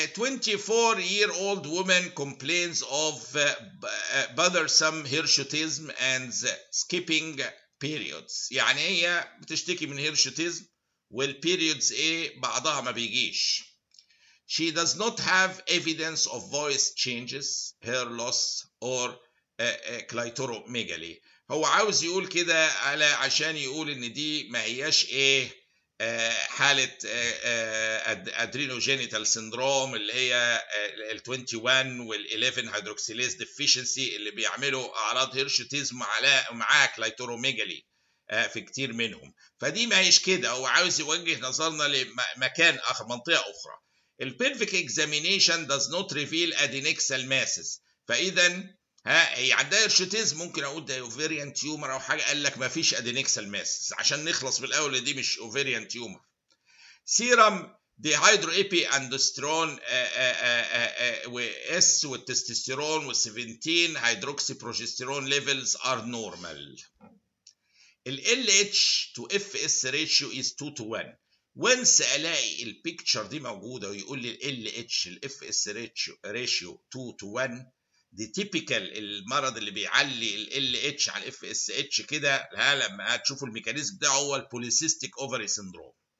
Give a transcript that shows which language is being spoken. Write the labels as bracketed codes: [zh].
[en] 24-year-old woman complains of bothersome hirsutism and skipping periods. [ar] يعني هي بتشتكي من هيرشوتيزم والبيريودز ايه بعضها ما بيجيش. [en] She does not have evidence of voice changes, hair loss or clitoromegaly. [ar] هو عاوز يقول كده عشان يقول ان دي ما هياش ايه حالة ادرينوجينيتال سيندروم اللي هي ال 21 وال 11 هيدروكسيليز ديفيشنسي اللي بيعملوا اعراض هيرشوتيزم معاه كلايتوروميجالي في كتير منهم. فدي ما هيش كده، هو عاوز يوجه نظرنا لمكان اخر، منطقة اخرى. [en] البلفيك examination does not reveal adnexal masses. [ar] فاذا هي عندها هيرشوتيزم، ممكن اقول ده اوفيريان تيومر او حاجه، قال لك ما فيش ادينكسال ماسس عشان نخلص بالاول دي مش اوفيريان تيومر. [en] Serum dehydroepiandrosterone واس والتستوستيرون وال17 hydroxyprogesterone levels are normal. ال LH to FS ratio is 2 to 1. [ar] وانس الاقي البيكتشر دي موجوده ويقول لي ال LH ال FS ratio 2 to 1، دي تيبيكال المرض اللي بيعلي ال LH على الاف اس اتش كده. لما هتشوفوا الميكانيزم بتاعه هو البوليسيستيك اوفري سيندروم.